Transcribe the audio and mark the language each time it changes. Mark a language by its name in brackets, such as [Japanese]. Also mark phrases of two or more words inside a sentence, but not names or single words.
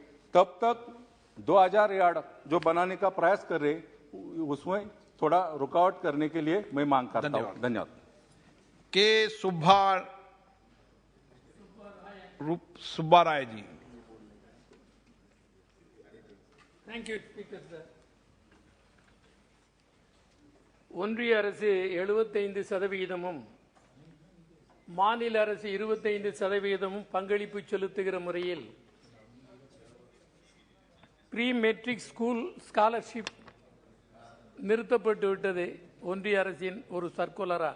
[Hindi] तब तक 2000 यार्ड जो बनाने का प्रयास कर रहे, उसमें थोड़ा रुकावट करने के लिए मैं मांग करता हूं। धन्यवाद। के सुब्बा राय जी। [English] Thank you, Speaker, sir. [Tamil] ஒன்றிய அரசு 75%, மாநில அரசு 25% பங்களிப்பு செலுத்துகிற முறையில் [English] pre matric school scholarship [Tamil] நிறுத்தப்பட்டு விட்டது ஒன்றிய அரசின் ஒரு சர்க்குலரால்.